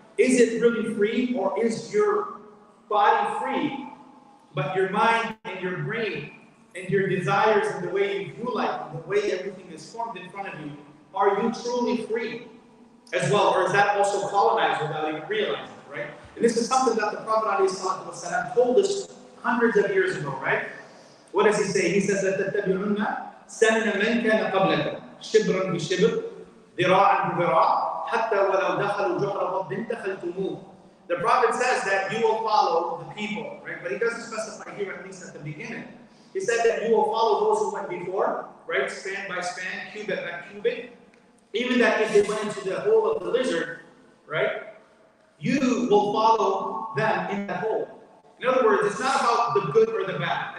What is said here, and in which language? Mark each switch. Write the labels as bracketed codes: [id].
[en] Is it really free, or is your body free, but your mind and your brain and your desires and the way you view life, and the way everything is formed in front of you, are you truly free as well? Or is that also colonized without even realizing it, right? And this is something that the Prophet ﷺ told us hundreds of years ago, right? What does he say? He says that [ar] تَتَّبِعُنَّ سَنَنَ مَنْ كَانَ قَبْلَكُمْ شِبْرًا بِشِبْرٍ ذِرَاعًا بِذِرَاعٍ حَتَّى وَلَوْ دَخَلُوا جُحْرَ ضَبٍّ دَخَلْتُمُوهُ. [en] The Prophet says that you will follow the people, right? But he doesn't specify here, at least at the beginning. He said that you will follow those who went before, right? Span by span, cubit by cubit. Even that if they went into the hole of the lizard, right? You will follow them in that hole. In other words, it's not about the good or the bad.